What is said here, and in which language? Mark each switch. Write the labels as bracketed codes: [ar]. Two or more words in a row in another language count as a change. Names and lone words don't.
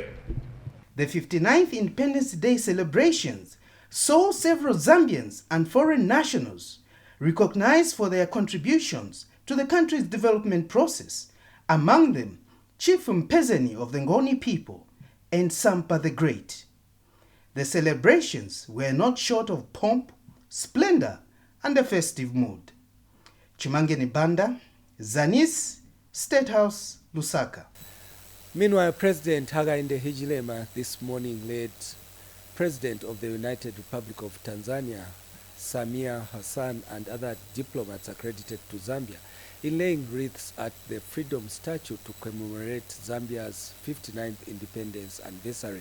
[en] The 59th Independence Day celebrations saw several Zambians and foreign nationals recognized for their contributions to the country's development process, among them Chief Mpezeni of the Ngoni people and Sampa the Great. The celebrations were not short of pomp, splendor, and a festive mood. Chimangeni Banda, Zanis, State House, Lusaka. Meanwhile, President Hakainde Hichilema this morning led President of the United Republic of Tanzania, Samia Hassan, and other diplomats accredited to Zambia in laying wreaths at the Freedom Statue to commemorate Zambia's 59th independence anniversary.